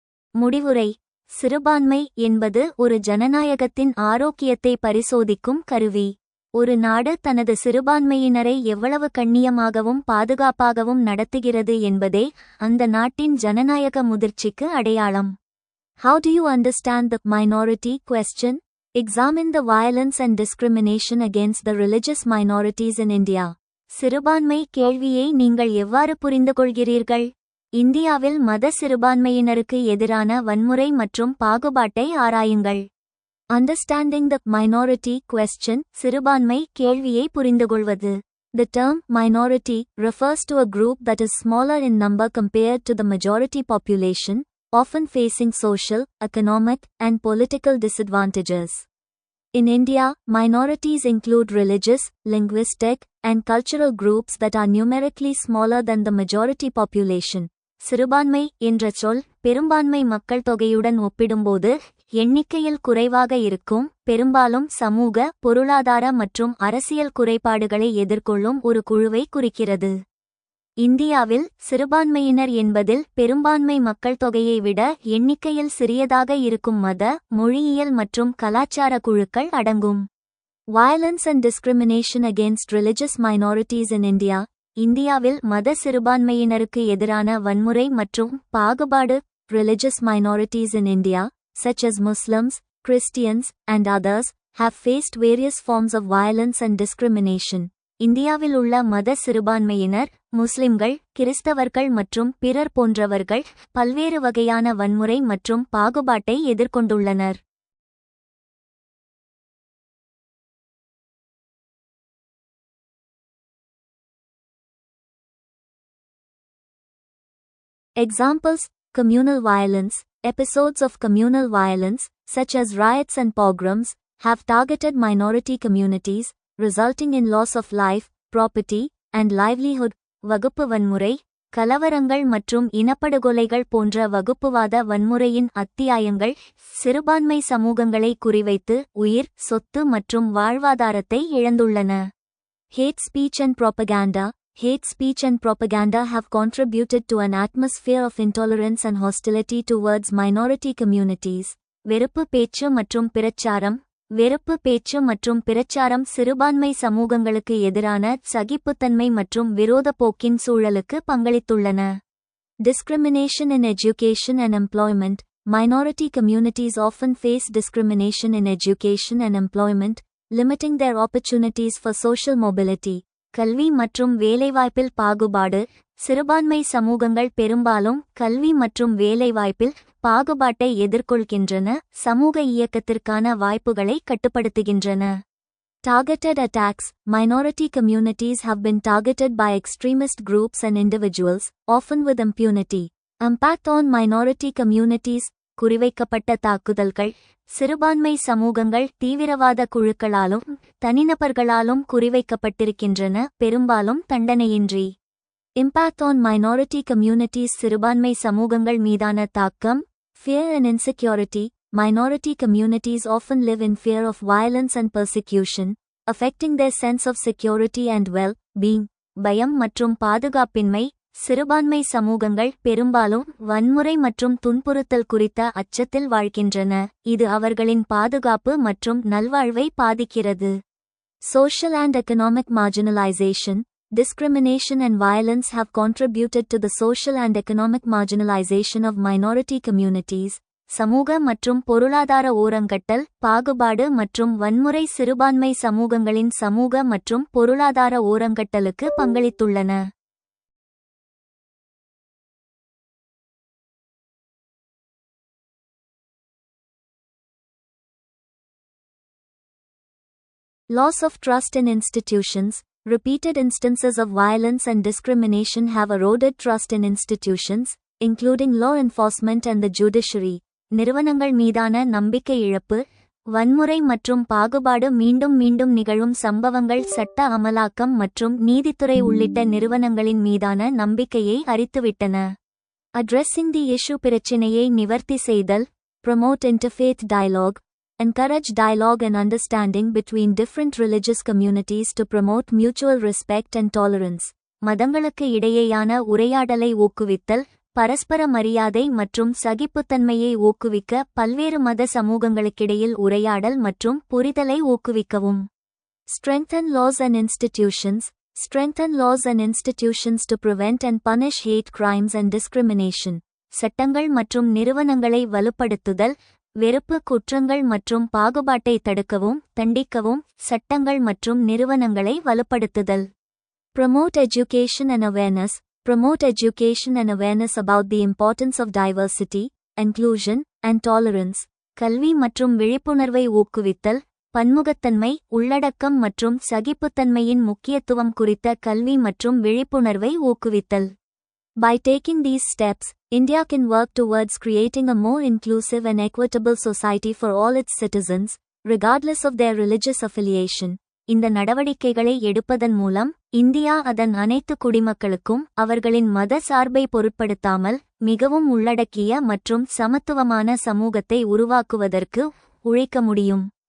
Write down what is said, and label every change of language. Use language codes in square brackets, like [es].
[ta] முடிவுரை சிறுபான்மை என்பது ஒரு ஜனநாயகத்தின் ஆரோக்கியத்தை பரிசோதிக்கும் கருவி. ஒரு நாடு தனது சிறுபான்மையினரை எவ்வளவு கண்ணியமாகவும் பாதுகாப்பாகவும் நடத்துகிறது என்பதே அந்த நாட்டின் ஜனநாயக முதிர்ச்சிக்கு அடையாளம். [en] How do you understand the minority question? Examine the violence and discrimination against the religious minorities in India. [ta] சிறுபான்மை கேள்வியை நீங்கள் எவ்வாறு புரிந்துகொள்கிறீர்கள்? இந்தியாவில் மத சிறுபான்மையினருக்கு எதிரான வன்முறை மற்றும் பாகுபாட்டை ஆராயுங்கள். [en] Understanding the minority question [ta] சிறுபான்மை கேள்வியை புரிந்துகொள்வது. [en] The term minority refers to a group that is smaller in number compared to the majority population, often facing social, economic, and political disadvantages. In India, minorities include religious, linguistic, and cultural groups that are numerically smaller than the majority population. [ta] சிறுபான்மை என்ற சொல் பெரும்பான்மை மக்கள் தொகையுடன் ஒப்பிடும்போது எண்ணிக்கையில் குறைவாக இருக்கும், பெரும்பாலும் சமூக, பொருளாதார மற்றும் அரசியல் குறைபாடுகளை எதிர்கொள்ளும் ஒரு குழுவை குறிக்கிறது. இந்தியாவில் சிறுபான்மையினர் என்பதில் பெரும்பான்மை மக்கள் தொகையை விட எண்ணிக்கையில் சிறியதாக இருக்கும் மத, மொழியியல் மற்றும் கலாச்சார குழுக்கள் அடங்கும். [en] Violence and discrimination against religious minorities in India. [ta] இந்தியாவில் மத சிறுபான்மையினருக்கு எதிரான வன்முறை மற்றும் பாகுபாடு [en] religious minorities in India, such as Muslims, Christians, and others, have faced various forms of violence and discrimination. [ta] இந்தியாவில் உள்ள மத சிறுபான்மையினர் முஸ்லிம்கள், கிறிஸ்தவர்கள் மற்றும் பிறர் போன்றவர்கள் பல்வேறு வகையான வன்முறை மற்றும் பாகுபாட்டை எதிர்கொண்டுள்ளனர். [en] Examples: communal violence. Episodes of communal violence, such as riots and pogroms, have targeted minority communities, resulting in loss of life, property, and livelihood. [ta] வகுப்பு வன்முறை, கலவரங்கள் மற்றும் இனப்படுகொலைகள் போன்ற வகுப்புவாத வன்முறையின் அத்தியாயங்கள் சிறுபான்மை சமூகங்களை குறிவைத்து உயிர், சொத்து மற்றும் வாழ்வாதாரத்தை இழந்துள்ளன. [en] Hate speech and propaganda. Hate speech and propaganda have contributed to an atmosphere of intolerance and hostility towards minority communities. [ta] வெறுப்பு பேச்சு மற்றும் பிரச்சாரம். வெறுப்பு பேச்சு மற்றும் பிரச்சாரம் சிறுபான்மை சமூகங்களுக்கு எதிரான சகிப்புத்தன்மை மற்றும் விரோத போக்கின் சூழலுக்கு பங்களித்துள்ளன. [en] Discrimination in education and employment. Minority communities often face discrimination in education and employment, limiting their opportunities for social mobility. [ta] கல்வி மற்றும் வேலைவாய்ப்பில் பாகுபாடு. சிறுபான்மை சமூகங்கள் பெரும்பாலும் கல்வி மற்றும் வேலைவாய்ப்பில் பாகுபாட்டை எதிர்கொள்கின்றன, சமூக இயக்கத்திற்கான வாய்ப்புகளை கட்டுப்படுத்துகின்றன. [en] Targeted attacks. Minority communities have been targeted by extremist groups and individuals, often with impunity. Impact on minority communities. [ta] குறிவைக்கப்பட்ட தாக்குதல்கள். சிறுபான்மை சமூகங்கள் தீவிரவாத குழுக்களாலும் தனிநபர்களாலும் குறிவைக்கப்பட்டிருக்கின்றன, பெரும்பாலும் தண்டனையின்றி. [en] Impact on minority communities. [ta] சிறுபான்மை சமூகங்கள் மீதான தாக்கம். [en] Fear and insecurity. Minority communities often live in fear of violence and persecution, affecting their sense of security and well-being. [ta] பயம் மற்றும் பாதுகாப்பின்மை. சிறுபான்மை சமூகங்கள் பெரும்பாலும் வன்முறை மற்றும் துன்புறுத்தல் குறித்த அச்சத்தில் வாழ்கின்றன, இது அவர்களின் பாதுகாப்பு மற்றும் நல்வாழ்வை பாதிக்கிறது. [en] Social and economic marginalization, discrimination and violence have contributed to the social and economic marginalization of minority communities. [ta] சமூக மற்றும் பொருளாதார ஓரங்கட்டல், பாகுபாடு மற்றும் வன்முறை சிறுபான்மை சமூகங்களின் சமூக மற்றும் பொருளாதார ஓரங்கட்டலுக்கு பங்களித்துள்ளன. [en] Loss of trust in institutions. Repeated instances of violence and discrimination have eroded trust in institutions, including law enforcement and the judiciary. [ta] நிறுவனங்கள் மீதான நம்பிக்கை இழப்பு, வன்முறை மற்றும் பாகுபாடு மீண்டும் மீண்டும் நிகழும் சம்பவங்கள் சட்ட அமலாக்கம் மற்றும் நீதித்துறை உள்ளிட்ட நிறுவனங்களின் மீதான நம்பிக்கையை அரித்துவிட்டன. [en] Addressing the issue [ta] பிரச்சினையை நிவர்த்தி செய்தல். [en] Promote interfaith dialogue. Encourage dialogue and understanding between different religious communities to promote mutual respect and tolerance. [ta] மதங்களுக்கு இடையேயான உரையாடலை ஊக்குவித்தல், பரஸ்பர மரியாதை மற்றும் சகிப்புத்தன்மையை ஊக்குவிக்க பல்வேறு மத சமூகங்களுக்கிடையில் உரையாடல் மற்றும் புரிதலை ஊக்குவிக்கவும். [en] Strengthen laws and institutions. Strengthen laws and institutions to prevent and punish hate crimes and discrimination. [ta] சட்டங்கள் மற்றும் நிறுவனங்களை வலுப்படுத்துதல், வெறுப்பு குற்றங்கள் மற்றும் பாகுபாட்டை தடுக்கவும் தண்டிக்கவும் சட்டங்கள் மற்றும் நிறுவனங்களை வலுப்படுத்துதல். [en] Promote education and awareness. Promote education and awareness about the importance of diversity, inclusion, and tolerance. [ta] கல்வி மற்றும் விழிப்புணர்வை ஊக்குவித்தல், பன்முகத்தன்மை, உள்ளடக்கம் மற்றும் சகிப்புத்தன்மையின் முக்கியத்துவம் குறித்த கல்வி மற்றும் விழிப்புணர்வை ஊக்குவித்தல். [en] By taking these steps, India can work towards creating a more inclusive and equitable society for all its citizens, regardless of their religious affiliation. [ta] இந்த நடவடிக்கைகளை எடுப்பதன் மூலம் இந்தியா அதன் அனைத்து குடிமக்களுக்கும் அவர்களின் மத சார்பை பொருட்படுத்தாமல் மிகவும் உள்ளடக்கிய மற்றும் சமத்துவமான சமூகத்தை உருவாக்குவதற்கு உழைக்க முடியும்.